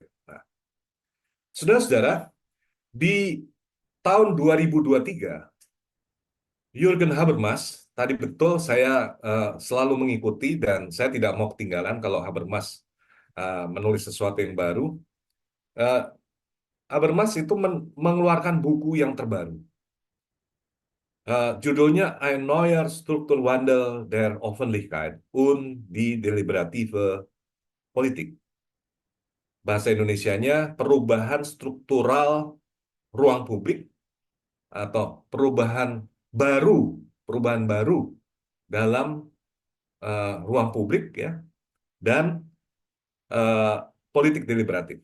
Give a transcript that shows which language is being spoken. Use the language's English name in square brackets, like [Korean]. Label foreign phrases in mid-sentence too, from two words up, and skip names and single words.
[Indonesian] Nah, saudara-saudara, di tahun 2023, Jürgen Habermas, tadi betul saya selalu mengikuti dan saya tidak mau ketinggalan kalau Habermas menulis sesuatu yang baru. Eh, Habermas itu mengeluarkan buku yang terbaru. Judulnya Ein neuer Strukturwandel der Öffentlichkeit und die deliberative Politik. Bahasa Indonesianya perubahan struktural ruang publik atau baru, perubahan baru dalam ruang publik, ya, dan uh, politik deliberatif.